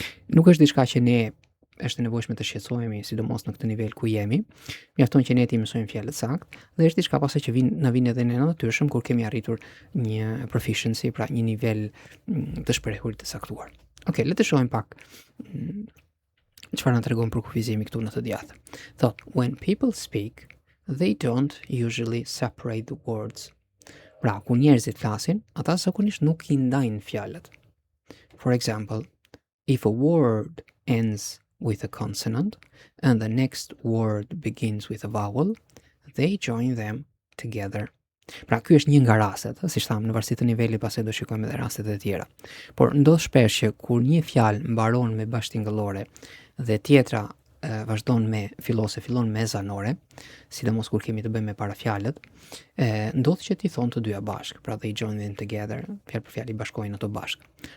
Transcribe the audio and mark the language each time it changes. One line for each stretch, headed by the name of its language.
Albanian: Nuk është diçka që ne është nevojshme të shqetësohemi, sidomos në këtë nivel ku jemi. Mjafton që ne të mësojmë fjalët saktë dhe është diçka pastaj që na vjen edhe në natyrshëm kur kemi arritur një proficiency, pra një nivel të shprehurit të saktuar. Okay, le të shohim pak çfarë na tregon për kufizimi këtu në të djathtë. Thot,
English: when people speak, they don't usually separate the words.
Albanian: Pra, kur njerëzit flasin, ata zakonisht nuk i ndajnë fjalët.
English: For example, if a word ends with a consonant and the next word begins with a vowel, they join them together.
Albanian: Pra, ky është një nga rastet, siç tham, në varësi të nivelit pastaj do shikojmë edhe rastet e tjera. Por ndodh shpesh që kur një fjalë mbaron me bashkëtingëllore dhe tjetra vazhdon me fillon me zanore, sidomos kur kemi të bëjmë me parafjalët, ndodh që ti thon të dyja bashk, pra
English: they join them together,
Albanian: fjalë për fjalë i bashkojnë ato bashk.